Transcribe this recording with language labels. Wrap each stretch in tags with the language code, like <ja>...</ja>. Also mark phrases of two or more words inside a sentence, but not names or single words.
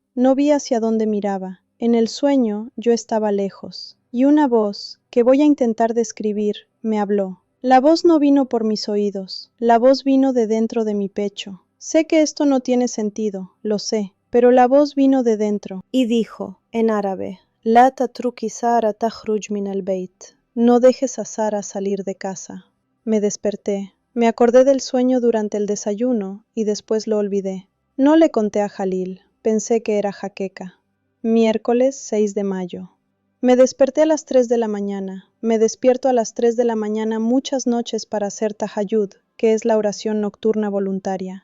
<es>No vi hacia dónde miraba. En el sueño yo estaba lejos. Y una voz, que voy a intentar describir, me habló. La voz no vino por mis oídos, la voz vino de dentro de mi pecho. Sé que esto no tiene sentido, lo sé, pero la voz vino de dentro. Y dijo, en árabe,</es> <ar>لا تتركي سارة تخرج من البيت.</ar> <es>No dejes a Sara salir de casa. Me desperté. Me acordé del sueño durante el desayuno y después lo olvidé. No le conté a Khalil, pensé que era jaqueca. Miércoles 6 de mayo. Me desperté a las 3 de la mañana. Me despierto a las 3 de la mañana muchas noches para hacer tahajjud, que es la oración nocturna voluntaria.</es>